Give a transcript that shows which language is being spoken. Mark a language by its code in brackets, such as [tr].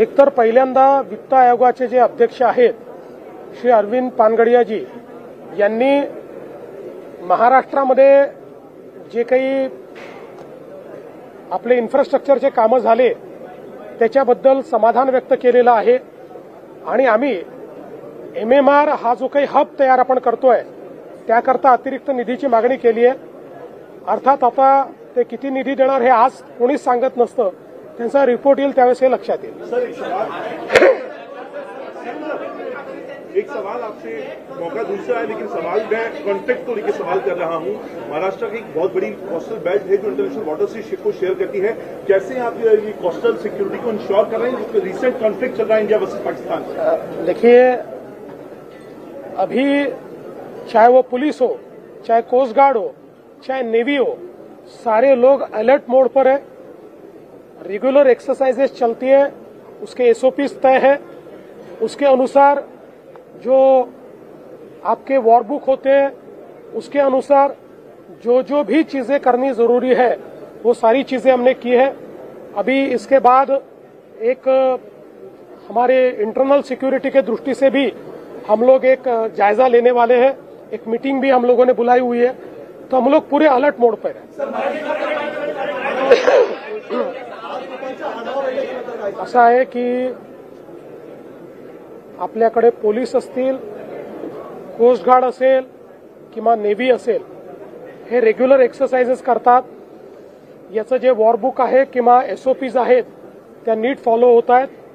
[mr] एकतर पहिल्यांदा वित्त आयोगाचे जे अध्यक्ष आहेत श्री अरविंद पानगडियाजी यांनी महाराष्ट्रामध्ये जे काही आपले इन्फ्रास्ट्रक्चरचे कामं झाले त्याच्याबद्दल समाधान व्यक्त केलेलं आहे आणि आम्ही एमएमआर हा जो काही हब तयार आपण करतोय त्याकरता अतिरिक्त निधीची मागणी केली आहे. अर्थात आता ते किती निधी देणार हे आज कोणीच सांगत नसतं. त्यांचा रिपोर्ट येईल त्यावेळेस हे लक्षात येईल. [hi] सर एक सवाल आपसे मौका दूसरा है, लेकिन सवाल मैं कॉन्फ्लिक्ट को लेकर सवाल कर रहा हूं. महाराष्ट्र की एक बहुत बड़ी कोस्टल बेल्ट है जो इंटरनेशनल वाटर से शिप को शेयर करती है. कैसे आप ये कोस्टल सिक्योरिटी को इंश्योर कर रहे हैं? रिसेंट कॉन्फ्लिक्ट चल रहा है इंडिया वर्सेस पाकिस्तान. देखिए, अभी चाहे वो पुलिस हो, चाहे कोस्ट गार्ड हो, चाहे नेवी हो, सारे लोग अलर्ट मोड पर है. रेगुलर एक्सरसाइजेस चलती है, उसके एसओपीज तय है. उसके अनुसार जो आपके वॉरबुक होते हैं उसके अनुसार जो जो भी चीजें करनी जरूरी है वो सारी चीजें हमने की है. अभी इसके बाद एक हमारे इंटरनल सिक्योरिटी के दृष्टि से भी हम लोग एक जायजा लेने वाले हैं. एक मीटिंग भी हम लोगों ने बुलाई हुई है. तो हम लोग पूरे अलर्ट मोड पर हैं. [mr] असं आहे की आपल्याकडे पोलीस असतील, कोस्ट गार्ड असेल किंवा नेव्ही असेल, हे रेग्युलर एक्सरसाइजेस करतात. याचं जे वॉरबुक आहे किंवा एसओपीज आहेत त्या नीट फॉलो होत आहेत.